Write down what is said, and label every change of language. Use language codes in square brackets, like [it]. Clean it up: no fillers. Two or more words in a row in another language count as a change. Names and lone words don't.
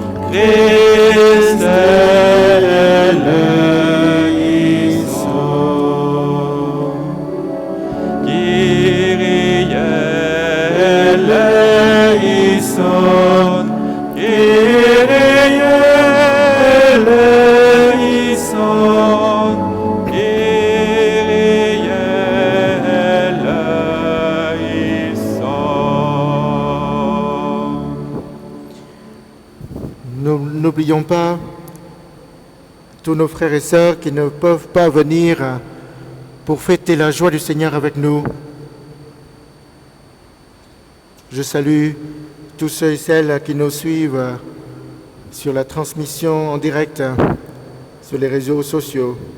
[el] Christ eleison, Kyrie eleison, Kyrie eleison, Kyrie eleison. [fr] Nous n'oublions pas tous nos frères et sœurs qui ne peuvent pas venir pour fêter la joie du Seigneur avec nous. Je salue tous ceux et celles qui nous suivent sur la transmission en direct sur les réseaux sociaux.